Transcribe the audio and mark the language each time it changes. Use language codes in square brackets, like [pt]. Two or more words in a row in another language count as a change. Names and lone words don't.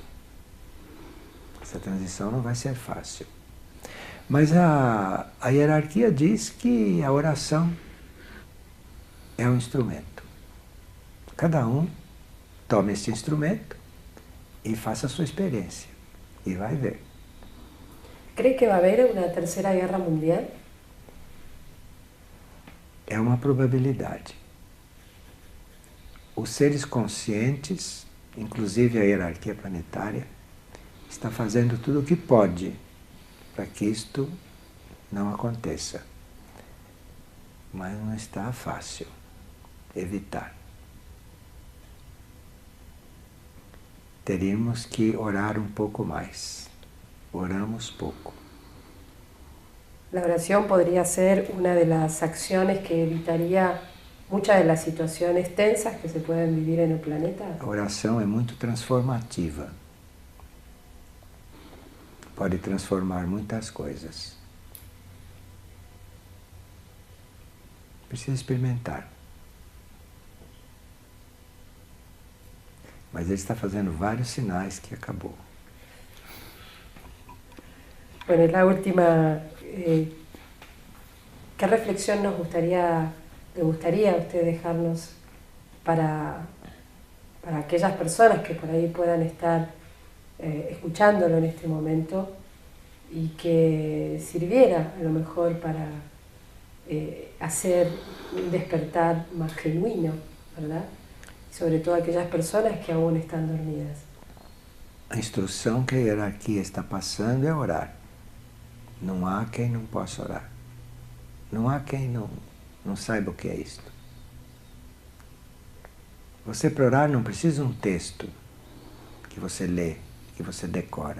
[pt] Essa transição não vai ser fácil. Mas a hierarquia diz que a oração é um instrumento. Cada um tome este instrumento e faça a sua experiência. E vai ver. [es] ¿Cree que va a haber una tercera guerra mundial? [pt] É uma probabilidade. Os seres conscientes, inclusive a hierarquia planetária, está fazendo tudo o que pode para que isto não aconteça. Mas não está fácil evitar. [es] teríamos que orar un poco más. Oramos poco. La oración podría ser una de las acciones que evitaría muchas de las situaciones tensas que se pueden vivir en el planeta. [pt] A oração é muito transformativa. Pode transformar muitas coisas. Precisa experimentar. Mas ele está fazendo vários sinais que acabou. [es] Bueno, la última, ¿qué reflexión le gustaría a usted dejarnos para aquellas personas que por ahí puedan estar escuchándolo en este momento y que sirviera a lo mejor para hacer un despertar más genuino, ¿verdad? Y sobre todo aquellas personas que aún están dormidas. [pt] A instrução que a hierarquia está passando é orar. Não há quem não possa orar. Não há quem não saiba o que é isto. Você, para orar, não precisa um texto que você lê, que você decora.